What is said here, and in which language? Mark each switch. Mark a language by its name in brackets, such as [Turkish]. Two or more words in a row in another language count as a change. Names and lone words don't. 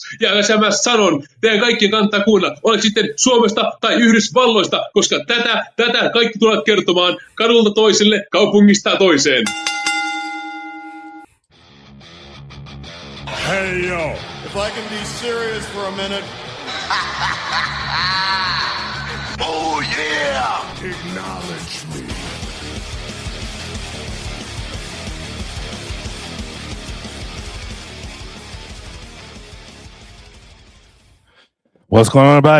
[Finnish] Ja tässä mä sanon, teidän kaikkien kannattaa kuunnella, olet sitten Suomesta tai Yhdysvalloista, koska tätä kaikki tulevat kertomaan kadulta toiselle, kaupungista toiseen. [English] Hey yo, if I can be serious for a minute. Oh yeah! Acknowledge me. What's going on, everybody?